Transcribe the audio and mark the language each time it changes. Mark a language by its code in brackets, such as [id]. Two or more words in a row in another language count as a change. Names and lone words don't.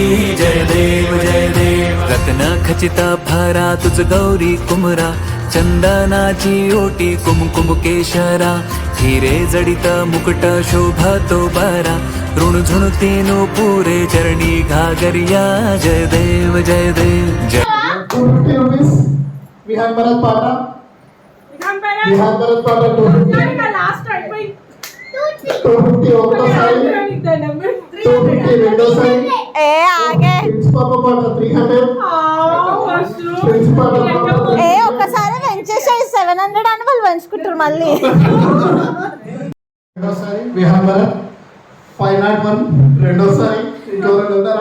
[mr] जय देव जय देव रत्न खचित भरा तुझ गौरी कुमरा, चंदनाची ओटी कुमकुम केशरा, हिरे जडित मुकुट शोभतो बरा, ऋण झुणतीनो पुरे चरणी घागरिया. जय देव जय देव जय. 250 rupees विहान भरत पाटा, विहान भरत पाटा 250 [en] last time भाई [te] 250 ఒక్కసారి 250 రెండోసారి ఏ ఆగే ప్రిన్సిపల్ పాట 300 ప్రిన్సిపల్ పాట ఏ ఒక్కసారి వెంచేసేది 700 అని వాళ్ళు పంచుకుంటారు మళ్ళీ. రెండోసారి విహాన్ భరత్ 501 రెండోసారి ఇంకెవరు ఉన్నారా?